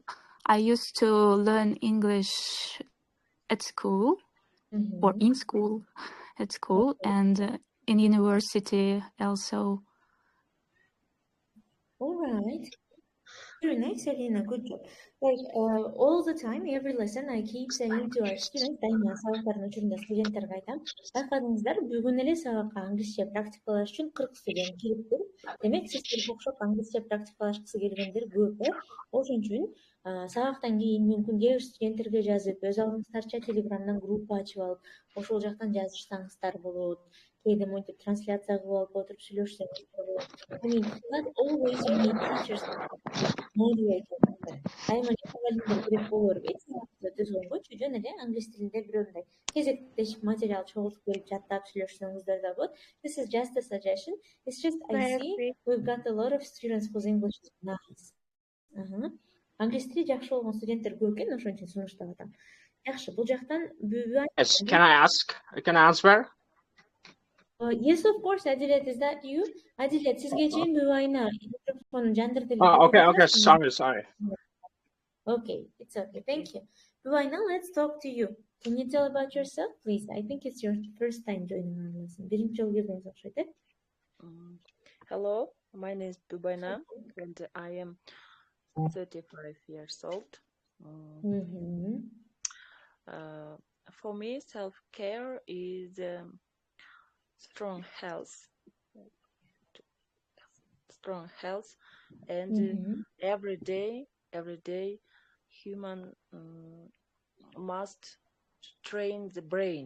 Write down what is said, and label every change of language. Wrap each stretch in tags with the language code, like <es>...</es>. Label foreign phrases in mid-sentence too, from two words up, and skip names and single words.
<en>I used to learn English at school, or in school, at school, and in university also. All right. Very nice, Elena. Good job. Like all the time, every lesson, I keep saying to our students,</en> <ky>дайыма сабактардын учурунда студенттерге айтам, байкадыңыздар, бүгүн эле сабакка англисче практикалаш үчүн 40 студент келиптир. Демек, сиздерге окшоп англисче практикалашкысы келгендер көп. Ошон үчүн сабактан кийин мүмкүн кээ бир студенттерге жазып, өз алдыңыздарча телеграмдан группа ачып алып, ошол жактан жазышсаңыздар болот. Кээде монтип трансляция кылып алып отуруп сүйлөшсөңүз болот.</ky> <en>I mean, not always you need teachers motivator.</en> <ky>Дайыма мугалимдер керек болор бит. Түзгөн бойчу жөн эле англис тилинде бирөөмүндай кезектешип материал чогултуп берип жаттап сүйлөшсөңүздөр да болот.</ky> <en>This is just a suggestion. It's just I see we've got a lot of students whose English is nice.</en> <ky>Англис тили жакшы болгон студенттер көп экен, ошон үчүн сунуштап атам. Жакшы, бул жактан</ky> <en>Yes, can I ask? Can I answer? Yes, of course, Adilet, is that you? Adilet,</en> <ky>sizge чейин бубайына микрофонун жандырып</ky> <en>Okay, sorry. Okay, it's okay, thank you. Bubайна, let's talk to you. Can you tell about yourself, please? I think it's your first time joining our lesson.</en> <ky>Биринчи жолу келдиңиз окшойт, э?</ky> <en>Hello, my name is Bubayna, and I am 35 years old. For me, self-care is strong health, and every day, human must train the brain.</en>